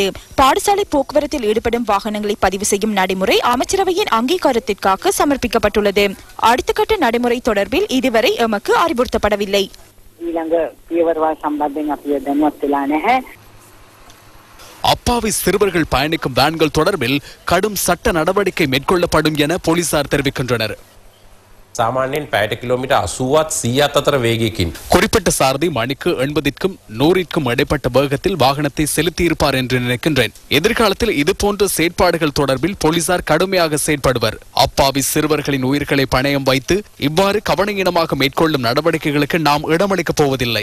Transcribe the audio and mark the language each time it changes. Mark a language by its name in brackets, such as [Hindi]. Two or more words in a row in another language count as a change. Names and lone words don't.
[Tamil] பாடசாலை போக்குவரத்தில் ஈடுபடும் வாகனங்களை பதிவு செய்யும் நடைமுறை அமைச்சரவையின் அங்கீகாரத்திற்காக சமர்ப்பிக்கப்பட்டுள்ளது. அடுத்த கட்ட நடைமுறை தொடர்பில் இதுவரை எமக்கு அறிவுறுத்தப்படவில்லை. அப்பாவி சிறுவர்கள் பயணிக்கும் வேன்கள் தொடர்பில் கடும் சட்ட நடவடிக்கை மேற்கொள்ளப்படும் என போலீசார் தெரிவிக்கின்றனர். [Sinhala] සාමාන්‍යයෙන් පැයට කිලෝමීටර් 80ත් 100ත් අතර වේගයකින් [Tamil] குறிப்பிட்ட சாரதி மணிக்கு 80க்கும் 100க்கும் இடைப்பட்ட வேகத்தில் வாகனத்தை செலுத்தியிருப்பார் என்று நினைக்கின்றேன். எதிர்காலத்தில் இதுபோன்ற செயற்பாடுகள் தொடர்பில் போலீசார் கடுமையாக செயற்படுவர். அப்பாவி சிறுவர்களின் உயிர்களை பணயம் வைத்து இவ்வாறு கவனஈனமாக மேற்கொள்ளும் நடவடிக்கைகளுக்கு நாம் இடமளிக்கப் போவதில்லை.